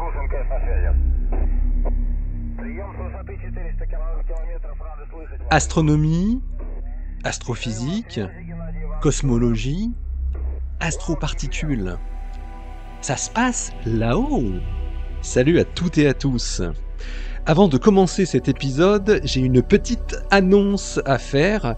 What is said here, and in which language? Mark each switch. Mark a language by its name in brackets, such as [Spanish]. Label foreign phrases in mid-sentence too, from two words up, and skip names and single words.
[Russian] МКС на связи. Прием с высоты 400 километров. Рады слышать вас. [French] Astronomie, astrophysique, cosmologie, astroparticules. Ça se passe là-haut. Salut à toutes et à tous. Avant de commencer cet épisode, j'ai une petite annonce à faire.